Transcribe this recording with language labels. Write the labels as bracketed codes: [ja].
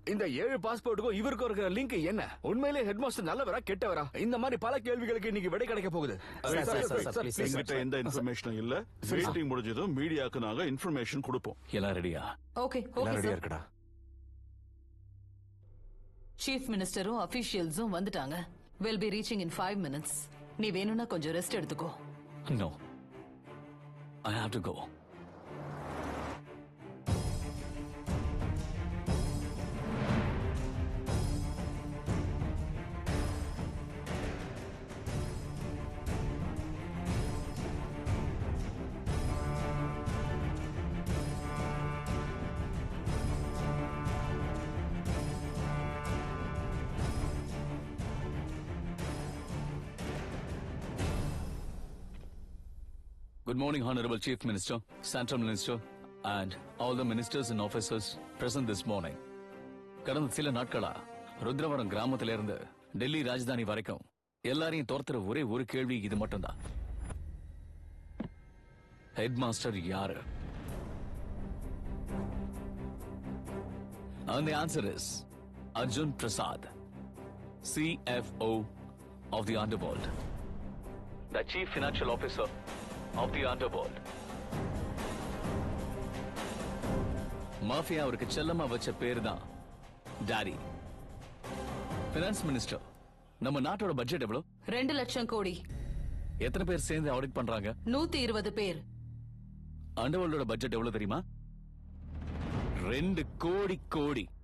[ta] இந்த 7 பாஸ்போர்ட்டுக்கும் இவருக்கு இருக்கிற லிங்க் என்ன? உண்மையிலே ஹெட் மாஸ்டர் நல்லவரா கெட்டவரா? இந்த மாதிரி பல கேள்விகளுக்கு இன்னைக்கு விடை கிடைக்க போகுது. என்கிட்ட எந்த இன்ஃபர்மேஷனும் இல்ல. மீட்டிங் முடிஞ்சதும் மீடியாக்கு நாங்க இன்ஃபர்மேஷன் கொடுப்போம். எல்லாம் ரெடியா? ஓகே ரெடியா இருக்கடா. சீஃப் மினிஸ்டரும் அபிஷியல்ஸும் வந்துட்டாங்க. [en] will be reaching in 5 minutes. [ta] நீ வேணும்னா கொஞ்சம் ரெஸ்ட் எடுத்துக்கோ. [en] No, I have to go. Good morning, Honorable Chief Minister, Central Minister, and all the ministers and officers present this morning. [ta] கடந்த சில நாட்களா ருத்ரவரம் கிராமத்திலிருந்து டெல்லி ராஜதானி வரைக்கும் எல்லாரையும் தோர்த்துற ஒரே ஒரு கேள்வி இது மட்டும்தான். ஹெட் மாஸ்டர் யாரு? [en] And the answer is Arjun Prasad, CFO of the underworld, the Chief Financial Officer of the underworld. [ta] Mafia அவருக்கு செல்லமா வச்ச பேரு தான் டாடி. Finance minister. நம்ம நாட்டோட பட்ஜெட் எவ்வளவு? 2 லட்சம் கோடி. எத்தனை பேர் சேர்ந்து ஆடிட் பண்றாங்க? 120 பேர். அண்டர்வேர்ல்டோட பட்ஜெட் எவ்வளவு தெரியுமா? 2 கோடி.